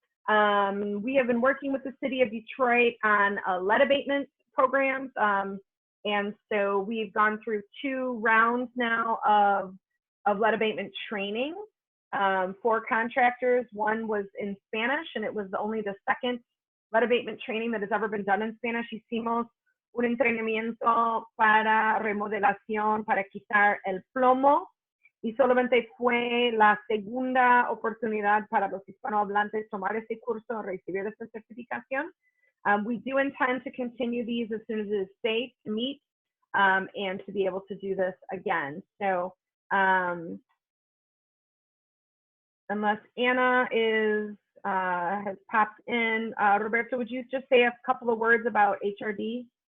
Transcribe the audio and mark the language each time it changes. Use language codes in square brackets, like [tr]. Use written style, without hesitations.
[en] We have been working with the city of Detroit on lead abatement programs. And so we've gone through 2 rounds now of lead abatement training for contractors. One was in Spanish, and it was only the second lead abatement training that has ever been done in Spanish. [es] Hicimos un entrenamiento para remodelación para quitar el plomo, y solamente fue la segunda oportunidad para los hispanohablantes tomar ese curso o recibir esta certificación. [en] We do intend to continue these as soon as it is safe to meet and to be able to do this again. So unless Anna has popped in, Roberto, would you just say a couple of words about HRD?